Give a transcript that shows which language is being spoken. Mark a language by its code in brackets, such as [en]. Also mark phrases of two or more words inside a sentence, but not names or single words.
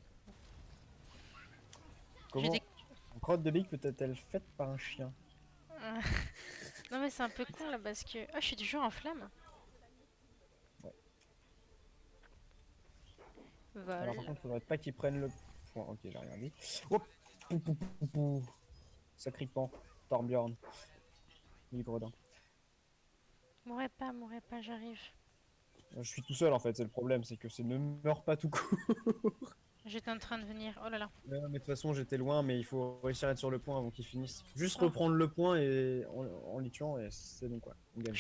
[fr] J'ai des... Comment une crotte de big peut-être-elle faite par un chien? Non, mais c'est un peu con, là, parce que... Oh, je suis toujours en flamme. Ouais. Alors par Vol. contre, faudrait pas qu'ils prennent le point. Ok, j'ai rien dit. Hop. Pou, pou, pou, pou. Sacripant. Torbjorn. Libre d'un. Mourrais pas, j'arrive. Je suis tout seul en fait, c'est le problème, c'est que c'est ne meurs pas tout court. J'étais en train de venir. Oh là là. Ouais, mais de toute façon, j'étais loin, mais il faut réussir à être sur le point avant qu'ils finissent. Juste Oh, reprendre le point et en les tuant, et c'est bon quoi, on gagne.